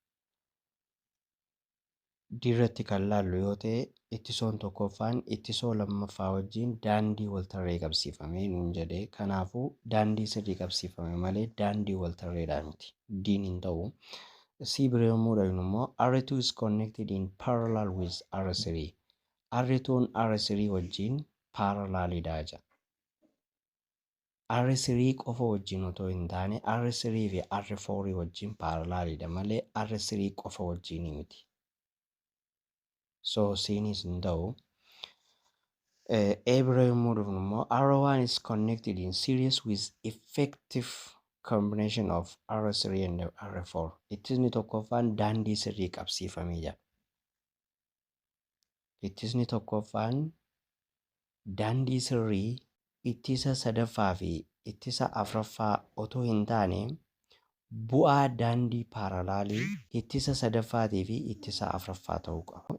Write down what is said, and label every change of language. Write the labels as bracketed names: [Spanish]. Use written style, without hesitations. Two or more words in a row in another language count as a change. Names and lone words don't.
[Oromo] Dirratti kan laallu yoo ta'e ittisoon tokkoffaan ittisoo lammaffaa wajjin daandii waltarree qabsiifamee nuun jedhee kanaafuu daandii sirrii qabsiifame malee daandii waltarreedhaa miti. Diin hin ta'u. C bira yommuu dhaqnu immoo [English] R2 is connected in parallel with R3. [Oromo] R2n R3 wajjin parallelidha jedha. R3 qofa wajjin otoo hin taane R3 fi R4 wajjin parallelidha malee R3 qofa wajjin miti. [English] So [Oromo] Cnis hin ta'u. A bira yommuu dhufnu immoo [English] R1 is connected in series with effective combination of R3 and R4. [Oromo] Ittisni tokkoffaan daandii sirrii qabsiifamee jira. Ittisni tokkoffaan daandii sirrii ittisa sadaffaa fi ittisa afuraffaa otoo hin taane bu'aa daandii paralaalii ittisa sadaffaatii fi ittisa afuraffaa ta'uu qaba.